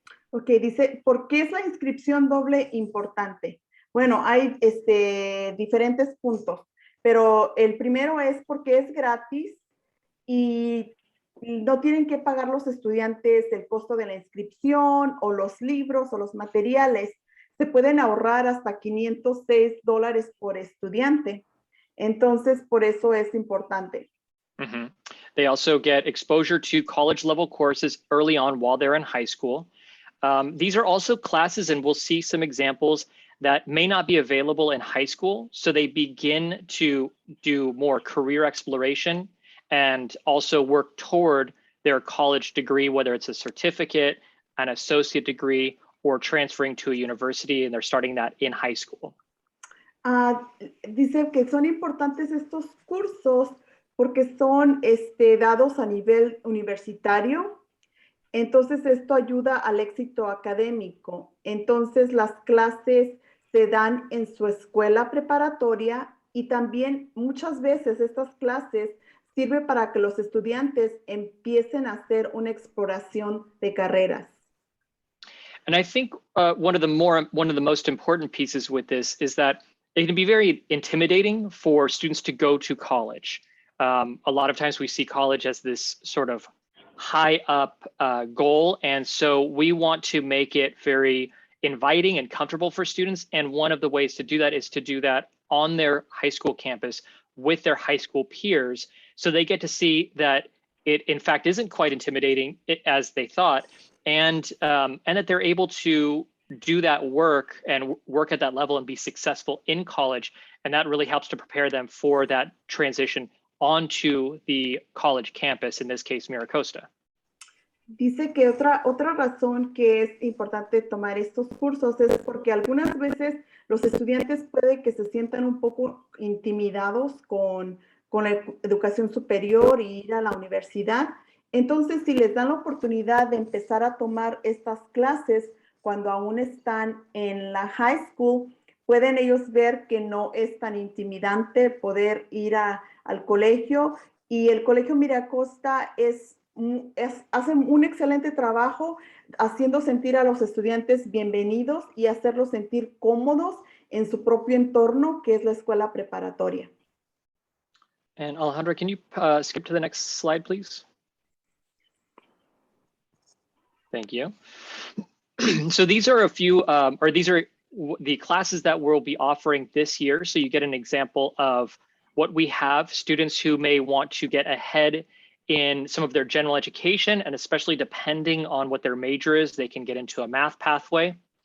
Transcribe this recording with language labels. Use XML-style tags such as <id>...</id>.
<es>Ok, dice, ¿por qué es la inscripción doble importante? Bueno, hay diferentes puntos, pero el primero es porque es gratis y no tienen que pagar los estudiantes el costo de la inscripción o los libros o los materiales. Se pueden ahorrar hasta $506 por estudiante. Entonces, por eso es importante. Mm-hmm.</es> <en>They also get exposure to college level courses early on while they're in high school. These are also classes, and we'll see some examples that may not be available in high school. So they begin to do more career exploration and also work toward their college degree, whether it's a certificate, an associate degree, or transferring to a university, and they're starting that in high school.</en> <es>Dice que son importantes estos cursos porque son dados a nivel universitario. Entonces, esto ayuda al éxito académico. Entonces, las clases se dan en su escuela preparatoria y también muchas veces estas clases sirven para que los estudiantes empiecen a hacer una exploración de carreras.</es> <en>And I think one of the most important pieces with this is that it can be very intimidating for students to go to college. A lot of times we see college as this sort of high up goal. And so we want to make it very inviting and comfortable for students. And one of the ways to do that is to do that on their high school campus with their high school peers. So they get to see that it in fact isn't quite intimidating as they thought. And that they're able to do that work and work at that level and be successful in college. And that really helps to prepare them for that transition onto the college campus, in this case, Miracosta.</en> <es>Dice que otra razón que es importante tomar estos cursos es porque algunas veces los estudiantes puede que se sientan un poco intimidados con la educación superior y ir a la universidad. Entonces, si les dan la oportunidad de empezar a tomar estas clases cuando aún están en la high school, pueden ellos ver que no es tan intimidante poder ir al colegio, y el Colegio Miracosta hace un excelente trabajo haciendo sentir a los estudiantes bienvenidos y hacerlos sentir cómodos en su propio entorno, que es la escuela preparatoria.</es> <en>And Alejandra, can you skip to the next slide, please? Thank you. So these are a few, these are the classes that we'll be offering this year. So you get an example of what we have. Students who may want to get ahead in some of their general education, and especially depending on what their major is, they can get into a math pathway.</en>